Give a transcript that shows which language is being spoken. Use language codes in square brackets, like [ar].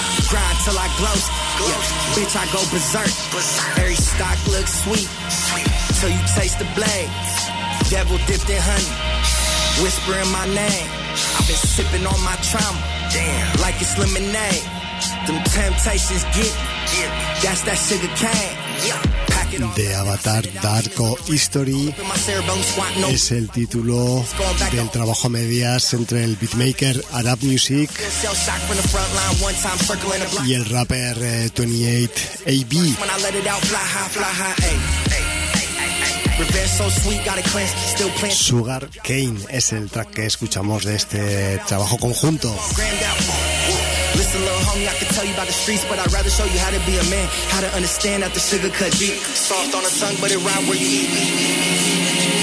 [en] Grind till I glow, bitch, I go berserk. Every stock looks sweet, till you taste the blade. Devil dipped in honey, whispering my name. I've been sipping on my trauma, damn, like it's lemonade. Them temptations get me, that's that sugar cane. [es] De Avatar Darko History es el título del trabajo a medias entre el beatmaker Arab Music y el rapper 28AB. Sugar Cane es el track que escuchamos de este trabajo conjunto. [en] Listen, little homie, I could tell you about the streets, but I'd rather show you how to be a man, how to understand that the sugar cut deep. Soft on the tongue, but it rhymes where you eat.